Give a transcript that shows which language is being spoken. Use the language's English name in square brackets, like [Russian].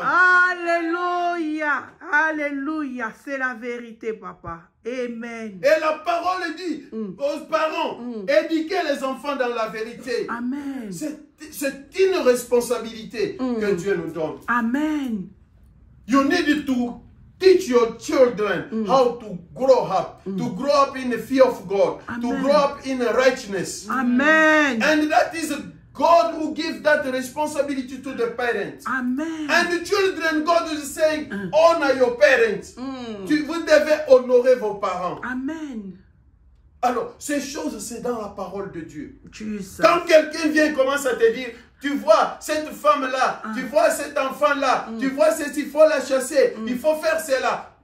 [French] Alléluia. Alléluia. C'est la vérité, papa. Amen. Et la parole dit aux parents, éduquez les enfants dans la vérité. Amen. C'est une responsabilité que Dieu nous donne. Amen. [English] You need to teach your children how to grow up in the fear of God, to grow up in righteousness. Amen. And that is God who gives that responsibility to the parents. Amen. And the children, God is saying, honor your parents. [French] Vous devez honorer vos parents. Amen. Alors, ces choses, c'est dans la parole de Dieu. Jesus. Quand quelqu'un vient et commence à te dire, tu vois cette femme-là, tu vois cet enfant-là, tu vois ceci, il faut la chasser, il faut faire cela.